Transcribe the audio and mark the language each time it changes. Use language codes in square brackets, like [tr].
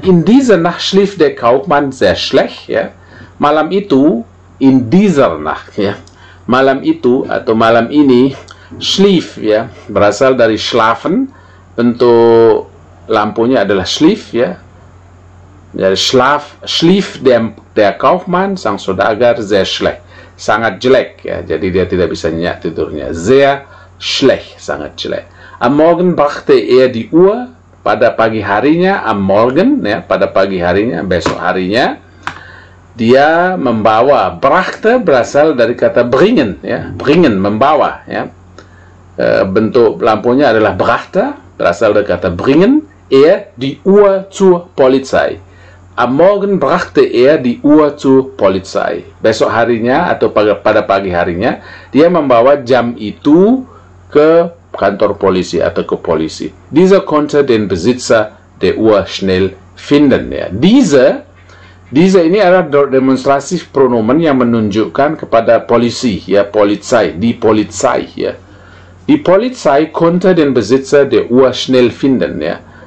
[de] In dieser Nacht schlief der Kaufmann sehr schlecht, ya. [id] Malam itu, [de] in dieser Nacht, [id] ya. Malam itu atau malam ini, schlief, ya, berasal dari schlafen, bentuk lampunya adalah schlief, ya. Jadi schlief der Kaufmann, sang saudagar, [de] sehr schlecht, [id] sangat jelek, ya. Jadi dia tidak bisa nyenyak tidurnya. Sehr schlecht, sangat jelek. [de] Am Morgen brachte er die Uhr, [id] pada pagi harinya, am Morgen, ya, pada pagi harinya, besok harinya, dia membawa. Brachte berasal dari kata bringen, ya, bringen, membawa, ya. Bentuk lampunya adalah brachte, berasal dari kata bringen, [de] die Uhr zur Polizei. Am Morgen brachte die Uhr zur Polizei. [id] Besok harinya atau pada pagi harinya, dia membawa jam itu ke kantor polisi atau ke polisi. [de] Dieser konnte den Besitzer der Uhr schnell finden, ya. [id] Diese ini adalah demonstrasi pronomen yang menunjukkan kepada polisi, ya, Polizei, die Polizei, ya. [de] Die Polizei konnte den Besitzer der Uhr schnell finden, ya.